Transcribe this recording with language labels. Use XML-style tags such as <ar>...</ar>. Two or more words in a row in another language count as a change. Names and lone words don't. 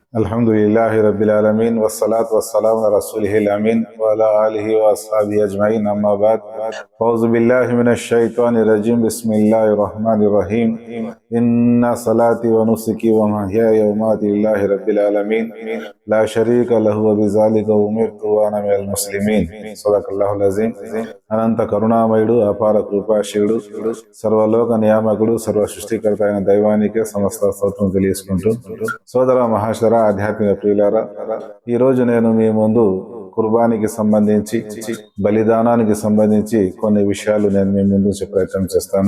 <ar>الحمد لله رب العالمين والصلاة والسلام على رسوله الأمين وعلى آله وأصحابه أجمعين أما بعد أعوذ بالله من الشيطان الرجيم بسم الله الرحمن الرحيم إن صلاتي ونسكي ومحياي ومماتي لله رب العالمين لا شريك له وبذلك أمرت وأنا من المسلمين صدق الله العظيم.</ar> <te>అనంత కరుణామయుడు, అపార కృపాశీయుడు, సర్వలోక నియామకుడు, సర్వ సృష్టికర్త అయిన దైవానికే సమస్త స్తోత్రం తెలియజేసుకుంటూ, సోదర మహాశర ఆధ్యాత్మిక ప్రియులారా, ఈరోజు నేను మీ ముందు కుర్బానికి సంబంధించి, బలిదానానికి సంబంధించి కొన్ని విషయాలు నేను మీ ముందు ప్రయత్నం చేస్తాను.</te>